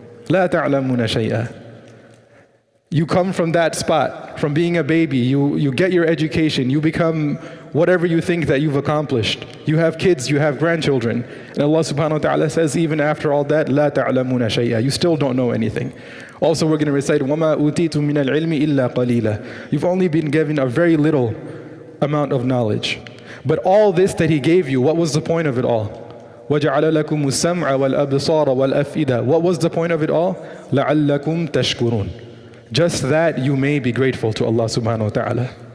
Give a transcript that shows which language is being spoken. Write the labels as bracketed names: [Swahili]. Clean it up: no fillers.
[Arabic] لَا تَعْلَمُونَ شَيْئًا. [English] You come from that spot, from being a baby, you get your education, you become whatever you think that you've accomplished. You have kids, you have grandchildren. And Allah subhanahu wa ta'ala says, even after all that, [Arabic] لَا تَعْلَمُونَ شَيْئًا. [English] You still don't know anything. Also we're going to recite, [Arabic] وَمَا أُوتِيتُم مِّنَ الْعِلْمِ إِلَّا قَلِيلًا. [English] You've only been given a very little amount of knowledge. But all this that He gave you, what was the point of it all? [Arabic] وَجَعَلَ لَكُمُ السَّمْعَ وَالْأَبْصَارَ وَالْأَفْئِدَةَ. [English] What was the point of it all? [Arabic] لَعَلَّكُمْ تَشْكُرُونَ. [English] Just that you may be grateful to Allah subhanahu wa ta'ala.